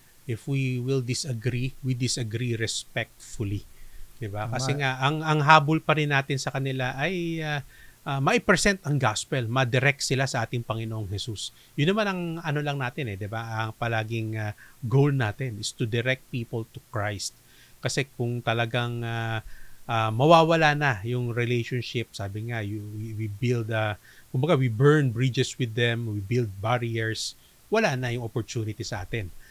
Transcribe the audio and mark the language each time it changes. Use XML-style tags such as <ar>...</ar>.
<en>If we will disagree, we disagree respectfully.</en> <tl>Di ba? Kasi nga, ang habol pa rin natin sa kanila ay ma-present ang gospel, ma-direct sila sa ating Panginoong Jesus. Yun naman ang ano lang natin, di ba?</tl> <en>Ang palaging goal natin is to direct people to Christ.</en> <tl>Kasi kung talagang mawawala na yung relationship, sabi nga,</tl> <en>we build,</en> <tl>kumbaga,</tl> <en>we burn bridges with them, we build barriers,</en> <tl>wala na yung opportunity sa atin.</tl>